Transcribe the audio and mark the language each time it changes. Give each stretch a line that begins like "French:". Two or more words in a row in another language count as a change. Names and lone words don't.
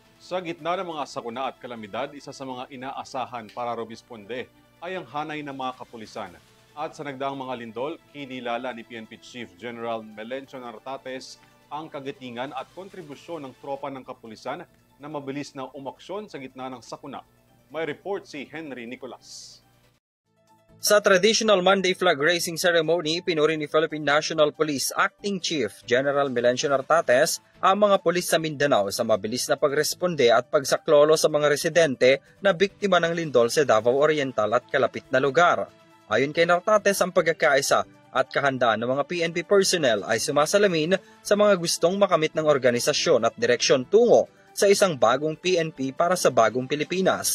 Filipino: Sa gitna ng mga sakuna at kalamidad, isa sa mga inaasahan para rumisponde ay ang hanay ng mga kapulisan. At sa nagdaang mga lindol, kinilala ni PNP Chief General Melencio Nartates ang kagitingan at kontribusyon ng tropa ng kapulisan na mabilis na umaksyon sa gitna ng sakuna. May report si Henry Nicolas. Sa
English: traditional Monday flag raising ceremony,
Filipino: pinuri ni Philippine National Police Acting Chief General Melencio Nartates ang mga pulis sa Mindanao sa mabilis na pagresponde at pagsaklolo sa mga residente na biktima ng lindol sa Davao Oriental at kalapit na lugar. Ayon kay Nartates, ang pagkakaisa at kahandaan ng mga PNP personnel ay sumasalamin sa mga gustong makamit ng organisasyon at direksyon tungo sa isang bagong PNP para sa bagong Pilipinas.